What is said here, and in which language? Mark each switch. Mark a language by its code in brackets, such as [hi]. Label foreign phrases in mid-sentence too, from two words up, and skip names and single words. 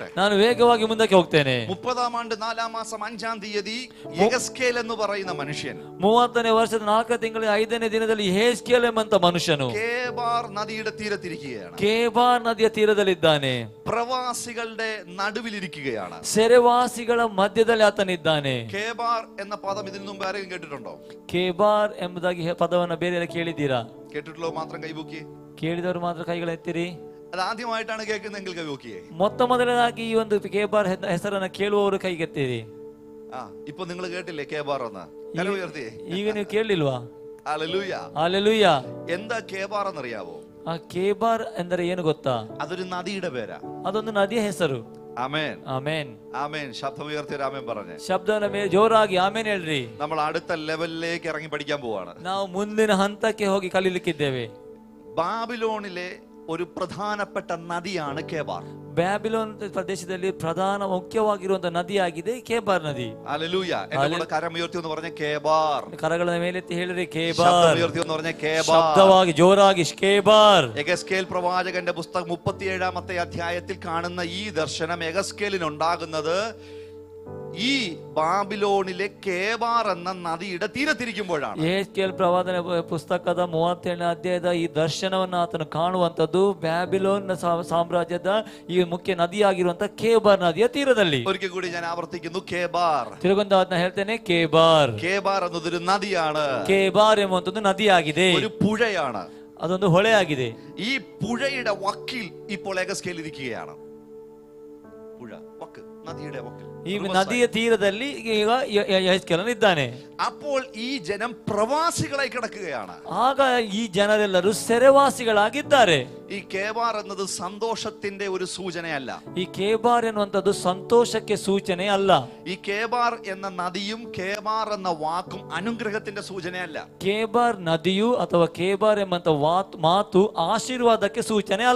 [kn] ನಾನು ವೇಗವಾಗಿ ಮುಂದಕ್ಕೆ ಹೋಗ್ತೇನೆ. [ml] 30ാം ആണ്ട് 4ാം മാസം 5ാം തീയതി എഗസ്കേൽ എന്ന് പറയുന്ന മനുഷ്യൻ [kn] 30ನೇ ವರ್ಷದ 4ನೇ ತಿಂಗಳ 5ನೇ ದಿನದಲ್ಲಿ ಯೆಹೆಜ್ಕೇಲ ಎಂಬಂತ ಮನುಷ್ಯನು [ml] കേബാർ നദിയുടെ തീരത്തിരിക്കുകയാണ്. [kn] ಕೇಬಾರ್ ನದಿಯ ತೀರದಲ್ಲಿದ್ದಾನೆ. [ml] പ്രവാസികളുടെ നടുവിലിരിക്കുകയാണ്. [kn] ಸೆರೆವಾಸಿಗಳ ಮಧ್ಯದಲ್ಲಿ ಆತನಿದ್ದಾನೆ. [ml] കേബാർ എന്ന പദം ഇതിനു മുമ്പ് ആരെങ്കിലും കേട്ടിട്ടുണ്ടോ? [kn] ಕೇಬಾರ್ ಎಂಬುದಾಗಿ ಪದವನ್ನ ಬೇರೆ ಕೇಳಿದ್ದೀರಾ? [ml] കേട്ടിട്ടുള്ളോ മാത്രം കൈപൊക്കി. [kn] ಕೇಳಿದವರು ಮಾತ್ರ ಕೈಗಳെತ್ತಿರಿ. [ml] അത് ആദ്യമായിട്ടാണ് കേൾക്കുന്നതെങ്കിൽ കൈപൊക്കിയേ. [kn] ಮೊತ್ತ ಮೊದಲನೇದಾಗಿ ಈ ಒಂದು ಕೇಬಾರ್ ಹೆಸರನ್ನ ಕೇಳುವವರು ಕೈಗೆತ್ತಿರಿ. [ml] ഇപ്പൊ നിങ്ങൾ കേട്ടില്ലേ കേബാർ എന്ന്? കൈ ഉയർത്തി. [kn] ಈಗ ನೀವು ಕೇಳಲಿಲ್ವಾ? [ml] ഹല്ലേലൂയ. [kn] ಹಲ್ಲೆಲೂಯಾ. [ml] എന്താ കേബാർ എന്നറിയാവോ? [kn] ಆ ಕೇಬಾರ್ ಎಂದರೆ ಏನು ಗೊತ್ತಾ? [ml] അതൊരു നദിയുടെ പേരാ. [kn] ಅದೊಂದು ನದಿಯ ಹೆಸರು. [ml] ആമേൻ. [kn] ಆಮೇನ್. [ml] ആമേൻ. ശബ്ദം ഉയർത്തി ആമേൻ പറഞ്ഞേ. [kn] ಶಬ್ದವನ್ನ ಮೇಲೆ ಜೋರಾಗಿ ಆಮೇನ್ ಹೇಳ್ರಿ. [ml] നമ്മൾ അടുത്ത ലെവലിലേക്ക് ഇറങ്ങി പഠിക്കാൻ പോവാണ്. [kn] ನಾವು ಮುಂದಿನ ಹಂತಕ್ಕೆ ಹೋಗಿ ಕಲಿಲಿಕ್ಕಿದ್ದೇವೆ. [ml] ബാബിലോണിലെ ഒരു പ്രധാനപ്പെട്ട നദിയാണ് കേബാർ. [kn] ಬ್ಯಾಬಿಲೋನ್ ಪ್ರದೇಶದಲ್ಲಿ ಪ್ರಧಾನ ಮುಖ್ಯವಾಗಿರುವಂತಹ ನದಿಯಾಗಿದೆ ಕೇಬಾರ್ ನದಿ. [ml] ഹല്ലേലൂയ. എന്റെ കരമുയർത്തി എന്ന് പറഞ്ഞ കേബാർ. [kn] ಕರಗಳ ಮೇಲೆತ್ತಿ ಹೇಳಿದ್ರೆ [ml] ശബ്ദം [kn] ಕೇಬಾರ್. [ml] ഉയർത്തി എന്ന് പറഞ്ഞ കേബാർ. [kn] ಶಬ್ದವಾಗಿ ಜೋರಾಗಿ ಕೇಬಾರ್. [ml] എഗസ്കേൽ പ്രവാചകന്റെ പുസ്തകം 37ാമത്തെ അധ്യായത്തിൽ കാണുന്ന ഈ ദർശനം എഗസ്കേലിന് ഉണ്ടാകുന്നത് ഈ ബാബിലോണിലെ കേബാർ എന്ന നദിയുടെ തീരത്തിരിക്കുമ്പോഴാണ്. [kn] ಯೆಹೆಜ್ಕೇಲ ಪ್ರವಾದನೆ ಪುಸ್ತಕದ 37ನೇ ಅಧ್ಯಾಯದ ಈ ದರ್ಶನವನ್ನು ಆತನು ಕಾಣುವಂತದ್ದು ಬ್ಯಾಬಿಲೋನ್ ಸಾಮ್ರಾಜ್ಯದ ಈ ಮುಖ್ಯ ನದಿಯಾಗಿರುವಂತ ಕೇಬಾರ್ ನದಿಯ ತೀರದಲ್ಲಿ. [ml] ഒരിക്കൽ കൂടി ഞാൻ ആവർത്തിക്കുന്നു, കേബാർ. [kn] ತಿರುಗೊಂದು ಅದನ್ನ ಹೇಳ್ತೇನೆ, ಕೇಬಾರ್. [ml] കേബാർ എന്നതൊരു നദിയാണ്. [kn] ಕೇಬಾರ್ ಎಂಬುವಂತದ್ದು ನದಿಯಾಗಿದೆ, [ml] ഒരു പുഴയാണ്. [kn] ಅದೊಂದು ಹೊಳೆಯಾಗಿದೆ. [ml] ഈ പുഴയുടെ വക്കിൽ ഇപ്പോൾ എഗസ്കേൽ ഇരിക്കുകയാണ്. പുഴ വക്ക്, നദിയുടെ വക്കിൽ, [kn] ಈ ನದಿಯ ತೀರದಲ್ಲಿ ಈಗ ಯೆಹೆಜ್ಕೇಲನು ಇದ್ದಾನೆ. [ml] അപ്പോൾ ഈ ജനം പ്രവാസികളായി കിടക്കുകയാണ്. [kn] ಆಗ ಈ ಜನರೆಲ್ಲರೂ ಸೆರೆವಾಸಿಗಳಾಗಿದ್ದಾರೆ. [ml] ഈ കേബാർ എന്നത് സന്തോഷത്തിന്റെ ഒരു സൂചനയല്ല. [kn] ಈ ಕೇಬಾರ್ ಎನ್ನುವಂತದ್ದು ಸಂತೋಷಕ್ಕೆ ಸೂಚನೆ ಅಲ್ಲ. [ml] ഈ കേബാർ എന്ന നദിയും കേബാർ എന്ന വാക്കും അനുഗ്രഹത്തിന്റെ സൂചനയല്ല. [kn] ಕೇಬಾರ್ ನದಿಯು ಅಥವಾ ಕೇಬಾರ್ ಎಂಬಂತ ಮಾತು ಆಶೀರ್ವಾದಕ್ಕೆ ಸೂಚನೆ ಅಲ್ಲ.